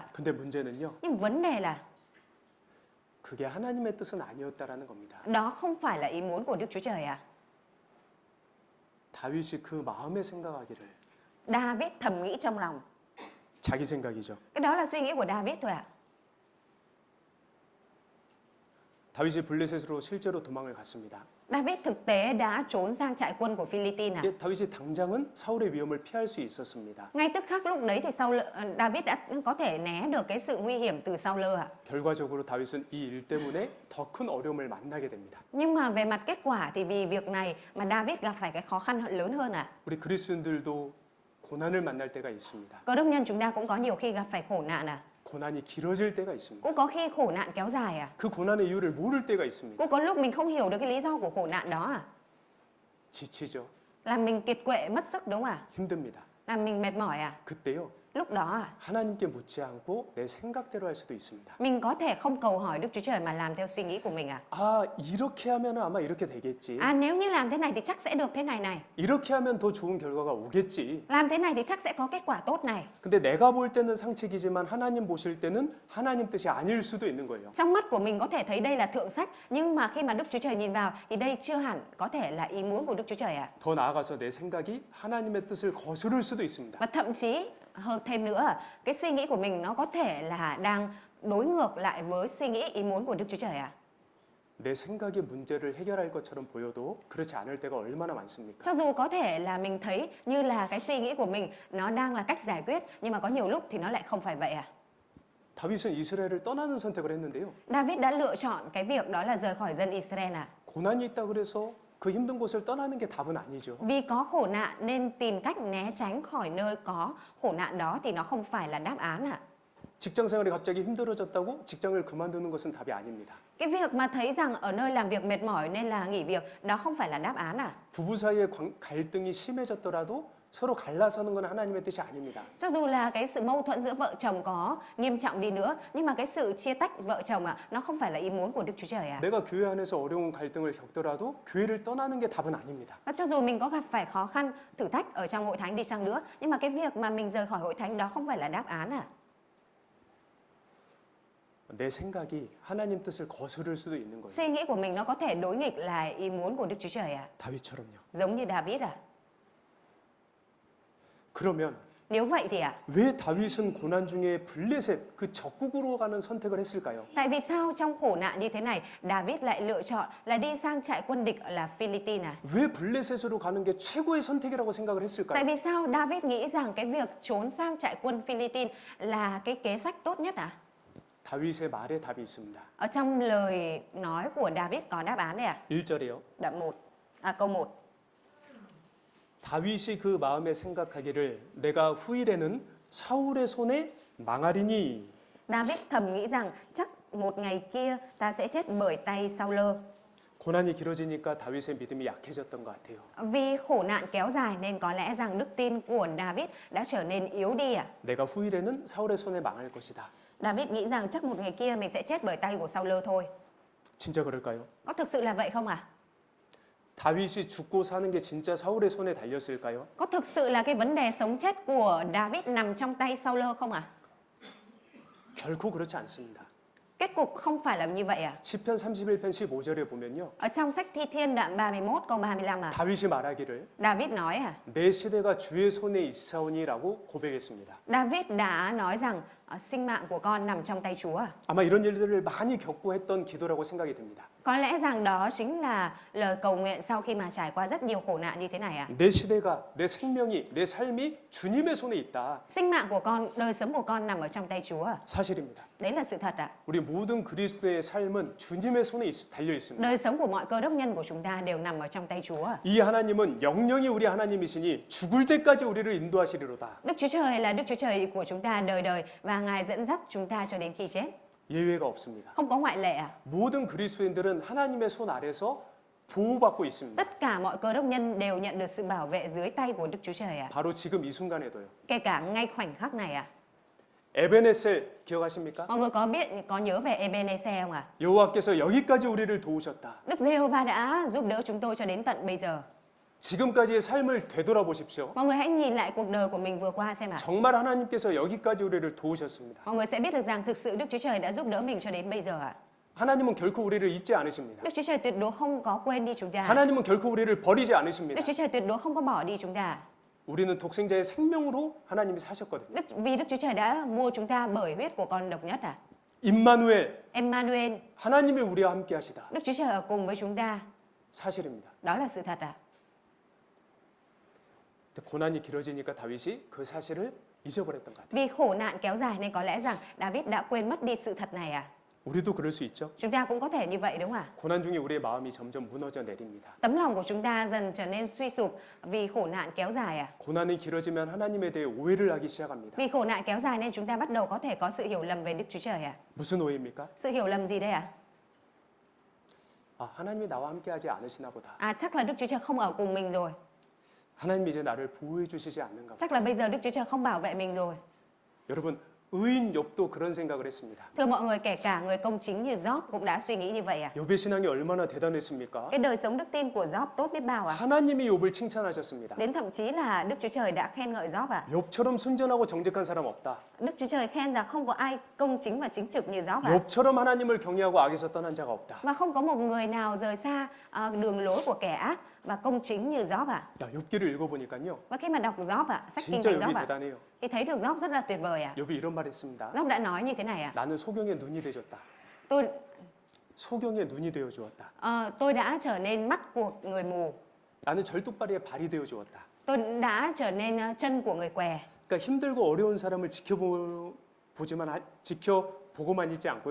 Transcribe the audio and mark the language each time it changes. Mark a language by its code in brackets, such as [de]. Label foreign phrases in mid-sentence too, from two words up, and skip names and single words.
[ko] 근데 문제는요. [vi] Nhưng vấn đề là [ko] 그게 하나님의 뜻은 아니었다라는 겁니다. [vi] đó không phải là ý muốn của Đức Chúa Trời ạ. [ko] 다윗이 그 마음에 생각하기를 [vi] David thầm nghĩ trong lòng. [ko] 자기 생각이죠. [vi] Cái đó là suy nghĩ của David thôi ạ. [ko] 다윗이 블레셋으로 실제로 도망을 갔습니다. [vi] David thực tế đã trốn sang trại quân của Philippines ạ. [ko] 이게 다윗이 당장은 사울의 위험을 피할 수 있었습니다. [vi] Ngay tức khắc lúc đấy thì David đã có thể né được cái sự nguy hiểm từ Saul ạ. [ko] 결과적으로 다윗은 이 일 때문에 더 큰 어려움을 만나게 됩니다. [vi] Nhưng mà về mặt kết quả thì vì việc này mà David gặp phải cái khó khăn lớn hơn ạ. [ko] 우리 그리스도인들도 고난을 만날 때가 있습니다. [vi] Cơ đốc nhân chúng ta cũng có nhiều khi gặp phải khổ nạn ạ. [ko] 고난이 길어질 때가 있습니다. [vi] Cũng có khi khổ nạn kéo dài ạ. [ko] 그 고난의 이유를 모를 때가 있습니다. [vi] Cũng có lúc mình không hiểu được cái lý do của khổ nạn đó ạ. [ko] 지치죠. [vi] Làm mình kiệt quệ mất sức đúng không ạ? [ko] 힘듭니다. [vi] Làm mình mệt mỏi ạ. [ko] 그때요. [vi] Lúc đó ạ, [ko] 하나님께 묻지 않고 내 생각대로 할 수도 있습니다. [vi] mình có thể không cầu hỏi Đức Chúa Trời mà làm theo suy nghĩ của mình ạ. [ko] 아, 이렇게 하면 아마 이렇게 되겠지. [vi] Nếu như làm thế này thì chắc sẽ được thế này này. [ko] 이렇게 하면 더 좋은 결과가 오겠지. [vi] Làm thế này thì chắc sẽ có kết quả tốt này. [ko] 근데 내가 볼 때는 상책이지만 하나님 보실 때는 하나님 뜻이 아닐 수도 있는 거예요. [vi] Trong mắt của mình có thể thấy đây là thượng sách, nhưng mà khi mà Đức Chúa Trời nhìn vào thì đây chưa hẳn có thể là ý muốn của Đức Chúa Trời ạ. [ko] 더 나아가서 내 생각이 하나님의 뜻을 거스를 수도 있습니다. [vi] Và thậm chí hơn thêm nữa, cái suy nghĩ của mình nó có thể là đang đối ngược lại với suy nghĩ ý muốn của Đức Chúa Trời ạ. [ko] 내 생각이 문제를 해결할 것처럼 보여도 그렇지 않을 때가 얼마나 많습니까? [vi] Cho dù có thể là mình thấy như là cái suy nghĩ của mình nó đang là cách giải quyết, nhưng mà có nhiều lúc thì nó lại không phải vậy ạ. [ko] 다윗은 이스라엘을 떠나는 선택을 했는데요. [vi] David đã lựa chọn cái việc đó là rời khỏi dân Israel ạ. [ko] 고난이 있다 그래서 그 힘든 곳을 떠나는 게 답은 아니죠. [vi] Vì có khổ nạn nên tìm cách né tránh khỏi nơi có khổ nạn đó thì nó không phải là đáp án ạ. [ko] 직장 생활이 갑자기 힘들어졌다고 직장을 그만두는 것은 답이 아닙니다. [vi] Cái việc mà thấy rằng ở nơi làm việc mệt mỏi nên là nghỉ việc, đó không phải là đáp án à? [ko] 부부 사이의 갈등이 심해졌더라도 서로 갈라서는 건 하나님의 뜻이 아닙니다. [vi] Cho dù là cái sự mâu thuẫn giữa vợ chồng có nghiêm trọng đi nữa, nhưng mà cái sự chia tách vợ chồng nó không phải là ý muốn của Đức Chúa Trời à? [ko] 내가 교회 안에서 어려운 갈등을 겪더라도 교회를 떠나는 게 답은 아닙니다. [vi] Và cho dù mình có gặp phải khó khăn, thử thách ở trong hội thánh đi chăng nữa, nhưng mà cái việc mà mình rời khỏi hội thánh đó không phải là đáp án à? [ko] 내 생각이 하나님 뜻을 거스를 수도 있는 거예요. [vi] Suy nghĩ của mình nó có thể đối nghịch lại ý muốn của Đức Chúa Trời à? [ko] 다윗처럼요. [vi] Giống như David à? [ko] 그러면 [vi] Nếu vậy thì [ko] 왜 다윗은 고난 중에 블레셋 그 적국으로 가는 선택을 했을까요? [vi] tại vì sao trong khổ nạn như thế này, David lại lựa chọn là đi sang trại quân địch là Philippines à? [ko] 왜 블레셋으로 가는 게 최고의 선택이라고 생각을 [vi] Tại [ko] 했을까요? [vi] vì sao David nghĩ rằng cái việc trốn sang trại quân Philippines là cái kế sách tốt nhất à? [ko] 다윗의 말에 답이 있습니다. [vi] Ở trong lời nói của David có đáp án đấy à? [ko] 1절이요. [vi] Câu 1. [ko] 다윗이 그 마음에 생각하기를 내가 후일에는 사울의 손에 망하리니 [vi] David thầm nghĩ rằng chắc một ngày kia ta sẽ chết bởi tay Saul. [ko] 고난이 길어지니까 다윗의 믿음이 약해졌던 것 같아요. [vi] Vì khổ nạn kéo dài nên có lẽ rằng đức tin của David đã trở nên yếu đi à? [ko] 내가 후일에는 사울의 손에 망할 것이다. [vi] David nghĩ rằng chắc một ngày kia mình sẽ chết bởi tay của Saul thôi. [ko] 진짜 그럴까요? [vi] Có thực sự là vậy không à? [ko] 다윗이 죽고 사는 게 진짜 사울의 손에 달렸을까요? [vi] Có thực sự là cái vấn đề sống chết của David nằm trong tay Saul không à? [ko] 결코 그렇지 않습니다. [vi] Kết cục không phải là như vậy à? [ko] 시편 31편 15절에 보면요. [vi] Ở trong sách Thi Thiên đoạn 31 câu 35 à? [ko] 다윗이 말하기를 [vi] David nói à? [ko] 내 시대가 주의 손에 있사오니라고 고백했습니다. [vi] David đã nói rằng sinh mạng của con nằm trong tay Chúa. [ko] 아마 이런 일들을 많이 겪고 했던 기도라고 생각이 듭니다. [vi] Có lẽ rằng đó chính là lời cầu nguyện sau khi mà trải qua rất nhiều khổ nạn như thế này à? [ko] 내 시대가, 내 생명이, 내 삶이 주님의 손에 있다. [vi] Sinh mạng của con, đời sống của con nằm ở trong tay Chúa. [ko] 사실입니다. [vi] Đấy là sự thật ạ. [ko] 우리 모든 그리스도의 삶은 주님의 손에 달려 있습니다. [vi] Đời sống của mọi cơ đốc nhân của chúng ta đều nằm ở trong tay Chúa. [ko] 이 하나님은 영영이 우리 하나님이시니 죽을 때까지 우리를 인도하시리로다. [vi] Đức Chúa Trời là Đức Chúa Trời của chúng ta đời đời và Ngài dẫn dắt chúng ta cho đến khi chết. [ko] 예외가 없습니다. [vi] Không có ngoại lệ à? [ko] 모든 그리스도인들은 하나님의 손 아래서 보호받고 있습니다. [vi] Tất cả mọi cơ đốc nhân đều nhận được sự bảo vệ dưới tay của Đức Chúa Trời ạ. [ko] 바로 지금 이 순간에도요. [vi] Kể cả ngay khoảnh khắc này ạ. [ko] 에베네셀 기억하십니까? [vi] Mọi người có nhớ về Ebenezer không ạ? [ko] 여호와께서 여기까지 우리를 도우셨다. [vi] Đức Giê-hô-va đã giúp đỡ chúng tôi cho đến tận bây giờ. [ko] 지금까지의 삶을 되돌아보십시오. [vi] Mọi người hãy nhìn lại cuộc đời của mình vừa qua xem ạ. [ko] 정말 하나님께서 여기까지 우리를 도우셨습니다. [vi] Mọi người sẽ biết được rằng thực sự Đức Chúa Trời đã giúp đỡ mình cho đến bây giờ ạ. [ko] 하나님은 결코 우리를 잊지 않으십니다. [vi] Đức Chúa Trời tuyệt đối không có quên đi chúng ta. [ko] 하나님은 결코 우리를 버리지 않으십니다. [vi] Đức Chúa Trời tuyệt đối không có bỏ đi chúng ta. [ko] 우리는 독생자의 생명으로 하나님이 사셨거든요. [vi] Vì Đức Chúa Trời đã mua chúng ta bởi huyết của con độc nhất à. [ko] 임마누엘, [vi] Emmanuel, [ko] 하나님이 우리와 함께 하시다. [vi] Đức Chúa Trời ở cùng với chúng ta. [ko] 사실입니다. [vi] Đó là sự thật à. [ko] 고난이 길어지니까 다윗이 그 사실을 잊어버렸던 것 같아요. [vi] Vì khổ nạn kéo dài nên có lẽ rằng David đã quên mất đi sự thật này à. [ko] 우리도 그럴 수 있죠. [vi] Chúng ta cũng có thể như vậy đúng không ạ? [ko] 고난 중에 우리의 마음이 점점 무너져 내립니다. [vi] Tấm lòng của chúng ta dần trở nên suy sụp vì khổ nạn kéo dài à. [ko] 고난이 길어지면 하나님에 대해 오해를 하기 시작합니다. [vi] Vì khổ nạn kéo dài nên chúng ta bắt đầu có thể có sự hiểu lầm về Đức Chúa Trời à. [ko] 무슨 오해입니까? [vi] Sự hiểu lầm gì đây ạ? [ko] 하나님이 나와 함께 하지 않으시나 보다. [vi] À chắc là Đức Chúa Trời không ở cùng mình rồi. [ko] 하나님이 이제 나를 보호해 주시지 않는가 보다. [vi] Chắc là bây giờ Đức Chúa Trời không bảo vệ mình rồi. [ko] 여러분, 의인 욥도 그런 생각을 했습니다. [vi] Thưa mọi người, kể cả người công chính như Job cũng đã suy nghĩ như vậy à. [ko] 욥의 신앙이 얼마나 대단했습니까? [vi] Cái đời sống đức tin của Job tốt biết bao à. [ko] 하나님이 욥을 칭찬하셨습니다. [vi] Đến thậm chí là Đức Chúa Trời đã khen ngợi Job à. [ko] 욥처럼 순전하고 정직한 사람 없다. [vi] Đức Chúa Trời khen rằng không có ai công chính và chính trực như Job à. [ko] 욥처럼 하나님을 경외하고 악에서 떠난 자가 없다. [vi] Và không có một người nào rời xa đường lối của kẻ ác và công chính như Job à. [ko] 야, 욥기를 읽어보니까요. [vi] Và khi mà đọc Job à, sách kinh [ko] 진짜 [vi] thánh [ko] 욥이 [vi] Job à, [ko] 대단해요. [vi] thì thấy được Job rất là tuyệt vời à. [ko] 욥이 이런 말 했습니다. [vi] Job đã nói như thế này à. [ko] 나는 소경의 눈이 되었다. [vi] Tôi [ko] 소경의 눈이 되어 주었다. [vi] tôi đã trở nên mắt của người mù. [ko] 나는 절뚝발이의 발이 되어 주었다. [vi] Tôi đã trở nên chân của người què. [ko] 그러니까 힘들고 어려운 사람을 지켜보고만 있지 않고요.